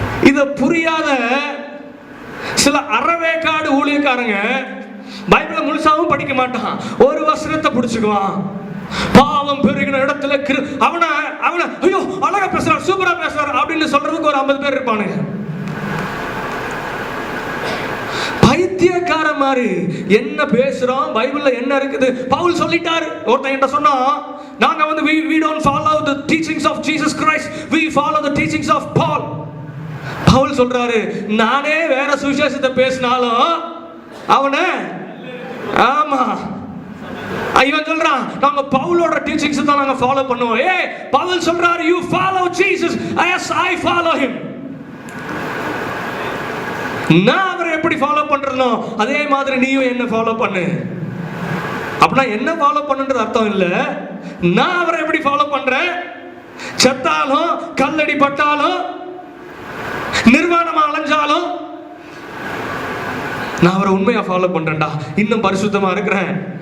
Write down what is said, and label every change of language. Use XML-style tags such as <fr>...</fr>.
<ta>இத புரியாத சில அறவேக்காடு ஊழியக்காரங்க பைபிள முழுசாவும் படிக்க மாட்டான், ஒரு வசனத்தை பிடிச்சுக்குவான். பாவம் பெருகின இடத்துல அவனை ஐயோ அழகா பேசுறார், சூப்பரா பேசுறார் அப்படின்னு சொல்றதுக்கு ஒரு 50 பேர் இருப்பானுங்க. பைத்தியக்கார மாதிரி என்ன பேசுறோம், பைபிள்ல என்ன இருக்குது? பவுல் சொல்லிட்டாரு. ஒருத்தன் என்கிட்ட சொன்னா, நாங்க வந்து</ta> <en>we don't follow the teachings of Jesus Christ, we follow the teachings of Paul.</en> <ta>Pavul சொல்றாரு, நானே வேற சுவிசேஷத்தை பேசினாலும் அவனை, ஆமா இவன் சொல்றான் நாங்க பவுலோட டீச்சிங்ஸ் தான் நாங்க ஃபாலோ பண்ணுவோம். ஏய் பவுல் சொல்றாரு,</ta> <en>you follow Jesus as I follow him.</en> <ta>நான் அவரை எப்படி ஃபாலோ பண்றனோ அதே மாதிரி நீயும் என்ன ஃபாலோ பண்ணு. அப்படின்னா என்ன ஃபாலோ பண்ணுன்றது அர்த்தம் இல்ல, நான் அவரை எப்படி ஃபாலோ பண்றேன், செத்தாலும் கல்லடி பட்டாலும் நிர்வாணமா அலைஞ்சாலும் நான் அவரை உண்மையா ஃபாலோ பண்றேன்டா, இன்னும் பரிசுத்தமா இருக்கிறேன்.</ta>